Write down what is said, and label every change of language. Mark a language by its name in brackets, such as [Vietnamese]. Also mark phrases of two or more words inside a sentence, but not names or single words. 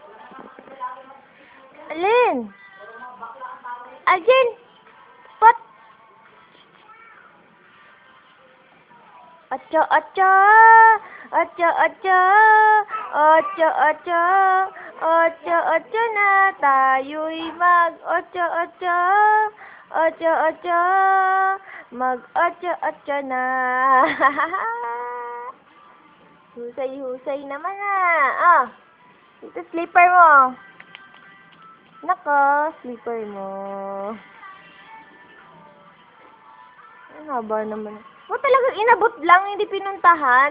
[Filipino] Alin? Alin? Pat! Acha, acha! Acha, acha! Acha, acha! Acha, acha na! Tayo'y mag-acha, acha! Acha, acha! Mag-acha, acha na! Husay-husay naman ah! Ito slipper mo! Nako, slipper mo. Ang haba naman. O talagang inabot lang, hindi pinuntahan.